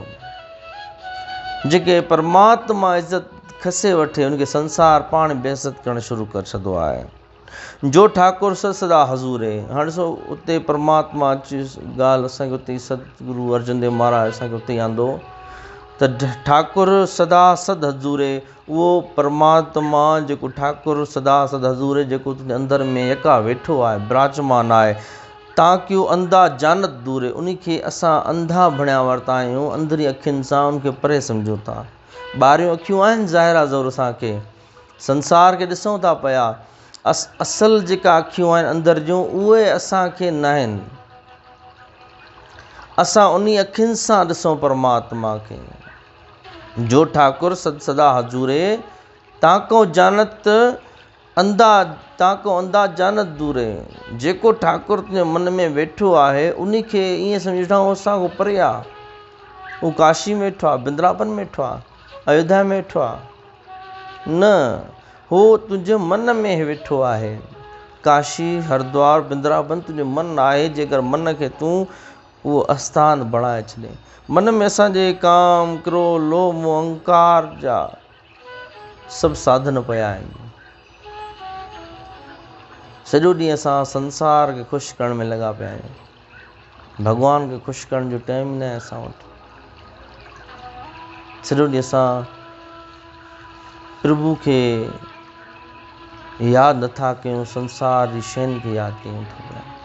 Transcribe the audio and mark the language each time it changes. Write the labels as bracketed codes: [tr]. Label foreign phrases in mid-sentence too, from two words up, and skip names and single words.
[sd] जेके परमात्मा इज़त खसे वठे, उनखे संसार पाण बेइज़त करणु शुरू करे छॾंदो आहे। [pa] ਜੋ ਠਾਕੁਰ ਸਦਾ ਹਜ਼ੂਰੇ। [sd] हाणे ॾिसो, उते परमात्मा अची ॻाल्हि असांखे उते सतगुरु अर्जन देव महाराज असांखे उते आंदो त [pa] ਠਾਕੁਰ ਸਦਾ ਸਦ ਹਜ਼ੂਰੇ। [sd] उहो परमात्मा जेको [pa] ਠਾਕੁਰ ਸਦਾ ਸਦ ਹਜ਼ੂਰੇ, [sd] जेको तुंहिंजे अंदर में यका वेठो आहे, विराजमान आहे, [pa] ਤਾਕਿਓ ਅੰਧਾ ਜਾਨਤ ਦੂਰੇ। [sd] उनखे असां अंधा बणिया वरिता आहियूं, अंदरी अखियुनि सां उनखे परे सम्झूं था। ॿाहिरियों अखियूं आहिनि ज़ाहिरा ज़रूर, असांखे संसार खे ॾिसूं था पिया, असल जेका अखियूं आहिनि अंदर जूं, उहे असांखे न आहिनि। असां उन अखियुनि सां ॾिसूं परमात्मा खे। [pa] ਜੋ ਠਾਕੁਰ ਸਦਾ ਹਜ਼ੂਰੇ, ਤਾਕੋ ਜਾਨਤ ਅੰਧਾ, ਤਾਕੋ ਅੰਧਾ ਜਾਨਤ ਦੂਰੇ। [sd] जेको ठाकुर तुंहिंजे मन में वेठो आहे, उनखे ईअं सम्झो उहो असांखां परे आहे। उहो काशी में वेठो आहे, बिंद्रावन में वेठो आहे, अयोध्या में वेठो आहे, न, हो तुंहिंजे मन में वेठो आहे। काशी, हरिद्वार, बिंद्रावन तुंहिंजो मन आहे। जेकर मन खे तूं उहो आस्थान बणाए छॾे। मन में असांजे काम, क्रोध, लोभ, मोह, अहंकार जा सभु साधन पिया आहिनि। सॼो ॾींहुं असां संसार खे ख़ुशि करण में लॻा पिया आहियूं। भॻवान खे ख़ुशि करण जो टाइम न आहे असां वटि। सॼो ॾींहुं असां प्रभु खे यादि नथा कयूं, संसार जी शयुनि खे यादि कयूं था।